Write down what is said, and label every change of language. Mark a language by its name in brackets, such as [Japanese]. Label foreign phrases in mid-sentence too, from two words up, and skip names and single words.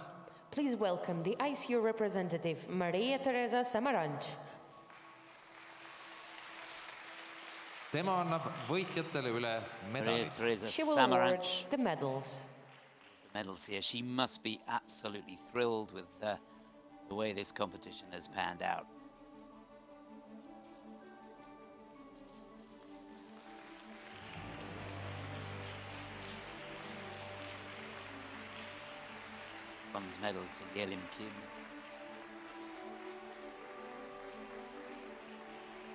[English] Please welcome the ISU representative, Maria Teresa Samaranch. [Estonian] Tema annab võitjatele üle medalid. [English] She will award the medals. The medals here. She must be absolutely thrilled with the way this competition has panned out. Bronze medal to Yerim Kim.